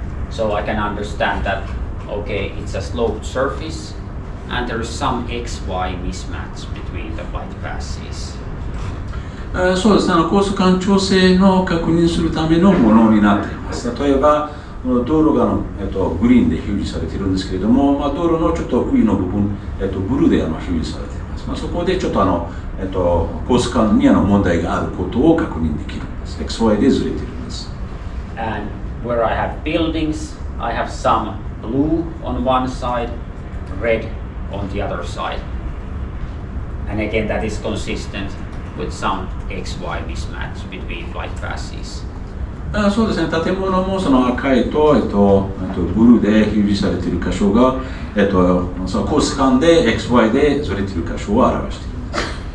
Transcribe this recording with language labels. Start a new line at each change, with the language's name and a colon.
English: So I can understand that, okay, it's a sloped surface and there is some XY mismatch between the flight passes.
Japanese: そうですね、コース間調整の確認するためのものになっています。例えば、道路がグリーンで表示されているんですけれども、道路のちょっと上の部分、ブルーで表示されています。そこでちょっとコース間に問題があることを確認できるんです。 XY でずれているんです。
English: And where I have buildings, I have some blue on one side, red on the other side. And again, that is consistent with some XY mismatch between flight passes.
Japanese: そうですね、建物もその赤いと、ブルーで表示されている箇所が、そのコース間で XY でずれている箇所を表しているんです。